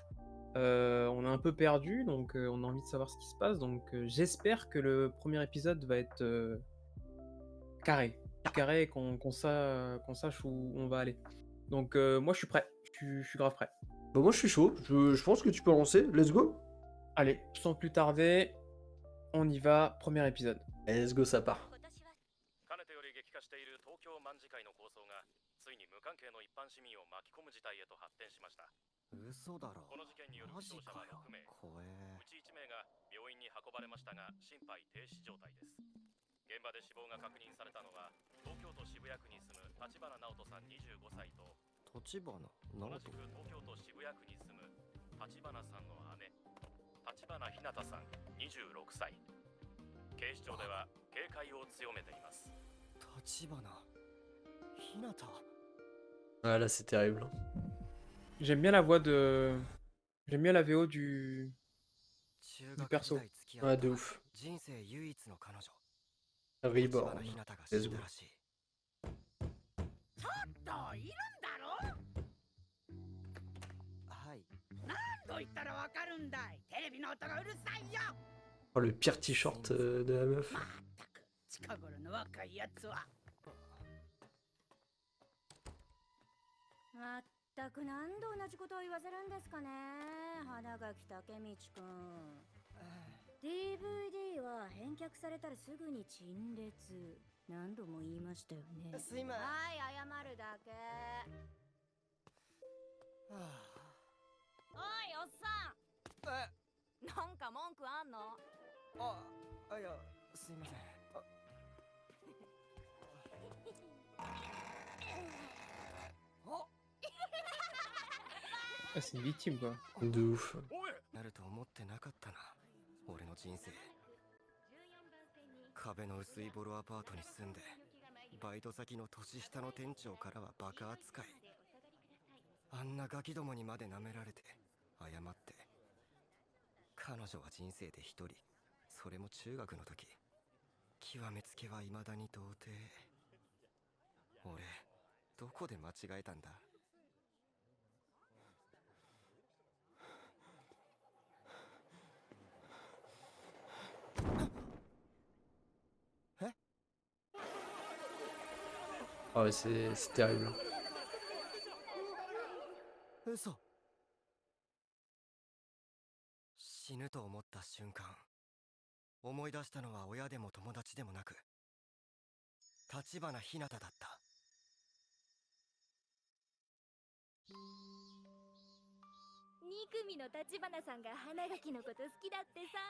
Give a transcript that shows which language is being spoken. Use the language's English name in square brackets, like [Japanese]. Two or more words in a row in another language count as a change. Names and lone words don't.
[French] On est un peu perdu, donc on a envie de savoir ce qui se passe. Donc j'espère que le premier épisode va être carré. Carré, et qu'on sache où on va aller. Donc moi, je suis prêt. Je suis grave prêt. Bah moi je suis chaud, je pense que tu peux lancer, [English] let's go. [French] Allez, sans plus tarder, on y va. Premier épisode. Allez, [English] let's go, [French] ça part. [Japanese] かねてより激化している東京卍会の構想がついに無関係の一般市民を巻き込む事態へと発展しました。嘘だろ。この事件による負傷者は6名、怖え。うち1名が病院に運ばれましたが心肺停止状態です。現場で死亡が確認されたのは東京都渋谷区に住む立花直人さん25歳と立花同直人。じく東京都渋谷区に住む立花さんの姉立花ひなたさん26歳。警視庁では警戒を強めています。立花ひなた。 [French] Ah là c'est terrible. J'aime bien la voix de. J'aime bien la VO du. [Japanese] 中学時 [French] perso [Japanese] 代付き合 [French] Ouais, [Japanese] った [French] de ouf. [Japanese] 人生唯一の彼女 Reborn. 立花ひなたが [English] Let's [Japanese] 死ん [English] go. [Japanese] だらしい。ちょっといるんだろ。はい。何度言ったらわかるんだい。テレビの音がうるさいよ。 [French] Oh, le pire t-shirt de la meuf. [Japanese] まったく近頃の若いやつは。まったく何度同じことを言わせるんですかね、花垣武道くん。DVD は返却されたらすぐに陳列。何度も言いましたよね。すいません。はい、謝るだけ。はおい、おっさあん。なんか文句あんの？いや、すいません。 [French] Ah, c'est une victime, quoi. De ouf. [Japanese] なると思ってなかったな、俺の人生。壁の薄いボロアパートに住んで、バイト先の年下の店長からはバカ扱い。あんなガキどもにまで舐められて謝って。彼女は人生で一人、それも中学の時。極めつけは未だに童貞。俺どこで間違えたんだ。 [French] Ah ouais, c'est terrible. [Japanese] 嘘。死ぬと思った瞬間、思い出したのは親でも友達でもなく、立花ひなただった。 2組の立花さんが花垣のこと好きだってさ。